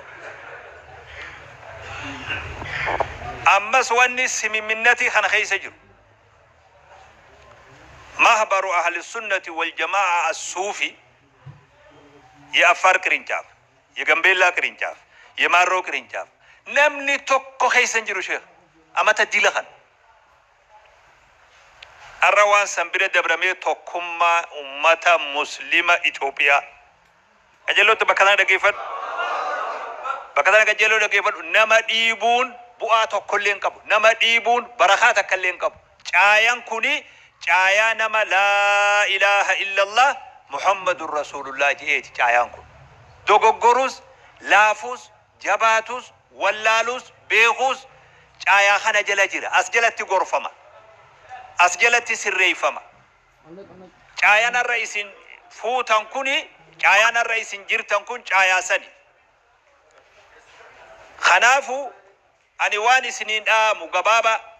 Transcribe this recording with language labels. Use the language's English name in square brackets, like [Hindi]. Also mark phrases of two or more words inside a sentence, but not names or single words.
[Oromo] ammas wanni simimminnati kana keessa jiru mahbaru [Arabic] أهل السنة والجماعة [Oromo] as-sufi ya afar kirinchaaf ya gambeella kirinchaaf ya marro kirinchaaf namni tokko keessa jiru sheekh amata dila kan arrawaan sanbira dabramee tokkummaa ummata muslima Itoophiyaa ajalootti bakka kana dhageeffadhu nama dhiibuun bu'aa tokkolleen qabu nama dhiibuun barakaa takkalleen qabu caayaan kuni caayaa nama [Arabic] لا إله إلا الله محمد رسول الله [Oromo] jeeti caayaan kun dogoggorus laafus jabaatus wallaalus beekus caayaa kana jala jira as jalatti gorfama as jalatti sirreeffama caayaan irra isin fuutan kuni caayaan irra isin jirtan kun caayaa sani khanaafu ani waan isiniin dhaamu gabaaba